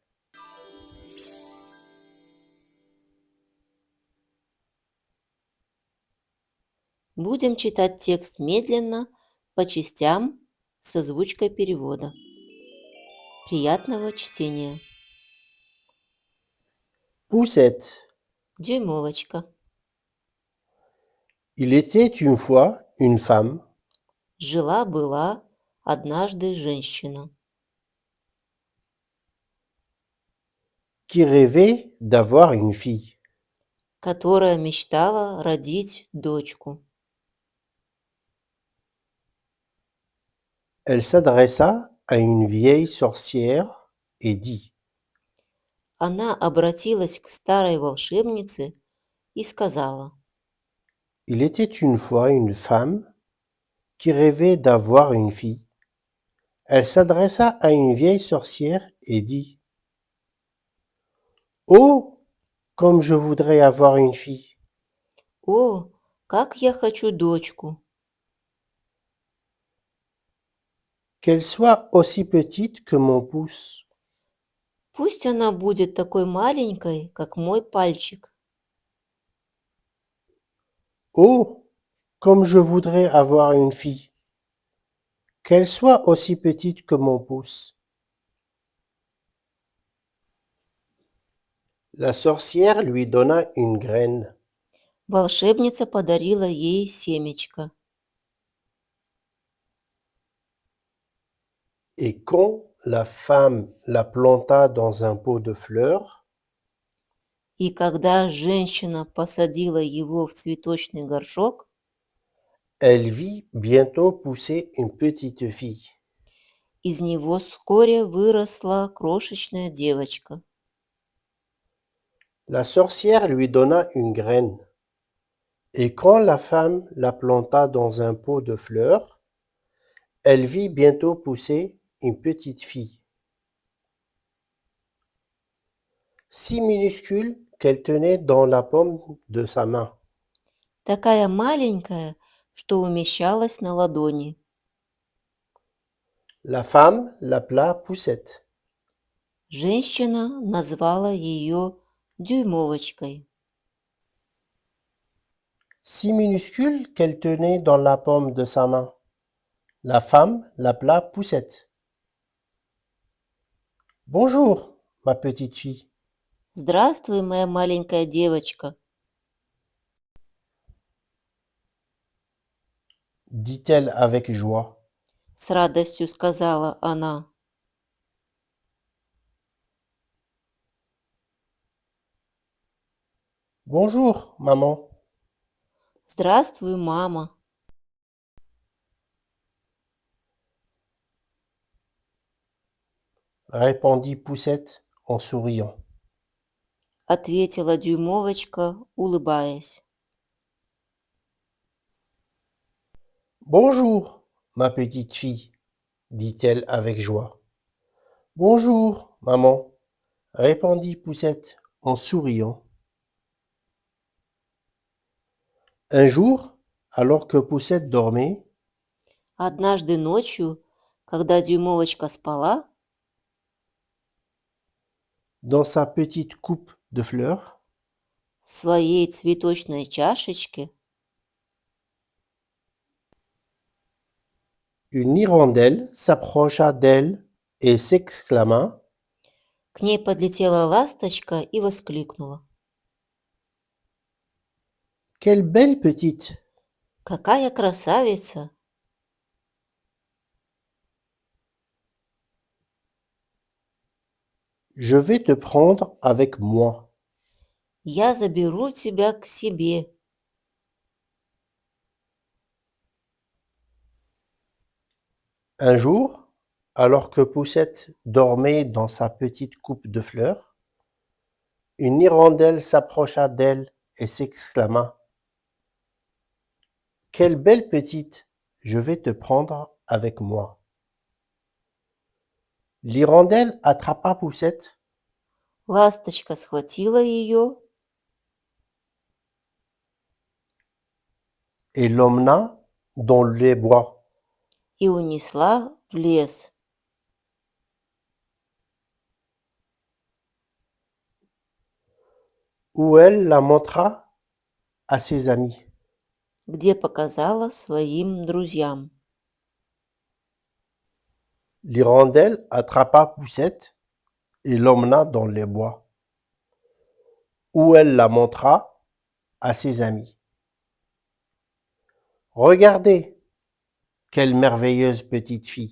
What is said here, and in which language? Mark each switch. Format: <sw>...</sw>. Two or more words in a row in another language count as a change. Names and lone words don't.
<ru>Будем читать текст медленно, по частям, с озвучкой перевода. Приятного чтения. Poussette. Дюймовочка.</ru> <fr>Il était une fois une femme</fr> <ru>Жила-была однажды женщина,</ru> <fr>qui rêvait d'avoir une fille.</fr> <ru>которая мечтала родить дочку.</ru> <fr>Elle s'adressa à une vieille sorcière et dit:</fr> <ru>Она обратилась к старой волшебнице и сказала:</ru> <fr>Il était une fois une femme qui rêvait d'avoir une fille. Elle s'adressa à une vieille sorcière et dit: Oh, comme je voudrais avoir une fille!</fr> <ru>«О, как я хочу дочку!</ru> <fr>Qu'elle soit aussi petite que mon pouce.</fr> <ru>Пусть она будет такой маленькой, как мой пальчик.</ru> <fr>Oh, comme je voudrais avoir une fille! Qu'elle soit aussi petite que mon pouce. La sorcière lui donna une graine,</fr> <ru>Волшебница подарила ей семечко.</ru> <fr>et quand la femme la planta dans un pot de fleurs,</fr> <ru>И когда женщина посадила его в цветочный горшок,</ru> <fr>elle vit bientôt pousser une petite fille.</fr> <ru>из него вскоре выросла крошечная девочка.</ru> <fr>La sorcière lui donna une graine, et quand la femme la planta dans un pot de fleurs, elle vit bientôt pousser une petite fille, si minuscule qu'elle tenait dans la paume de sa main.</fr> <ru>Такая маленькая, что умещалась на ладони.</ru> <fr>La femme l'appela Poussette.</fr> <ru>Женщина назвала ее дюймовочкой.</ru> <fr>Si minuscule qu'elle tenait dans la paume de sa main. La femme l'appela Poussette. Bonjour, ma petite fille,</fr> <ru>«Здравствуй, моя маленькая девочка»,</ru> <fr>dit-elle avec joie.</fr> <ru>с радостью сказала она.</ru> <fr>Bonjour, maman,</fr> <ru>«Здравствуй, мама»,</ru> <fr>répondit Poussette en souriant.</fr> <ru>ответила дюймовочка, улыбаясь.</ru> <fr>Bonjour, ma petite fille, dit-elle avec joie. Bonjour, maman, répondit Poussette en souriant. Un jour, alors que Poussette dormait,</fr> <ru>Однажды ночью, когда дюймовочка спала,</ru> <fr>dans sa petite coupe de fleurs,</fr> <ru>в своей цветочной чашечке</ru> <fr>une hirondelle s'approcha d'elle et s'exclama:</fr> <ru>к ней подлетела ласточка и воскликнула:</ru> <fr>Quelle belle petite!</fr> <ru>«Какая красавица!</ru> <fr>Je vais te prendre avec moi.</fr> <ru>Я заберу тебя к себе».</ru> <fr>Un jour, alors que Poussette dormait dans sa petite coupe de fleurs, une hirondelle s'approcha d'elle et s'exclama: Quelle belle petite! Je vais te prendre avec moi. L'hirondelle attrapa Poussette</fr> <ru>Ласточка схватила ее</ru> <fr>et l'emmena dans les bois.</fr> <ru>и унесла в лес,</ru> <fr>où elle la montra à ses amis.</fr> <ru>где показала своим друзьям.</ru> <fr>L'hirondelle attrapa Poussette et l'emmena dans les bois, où elle la montra à ses amis. Regardez, quelle merveilleuse petite fille!</fr>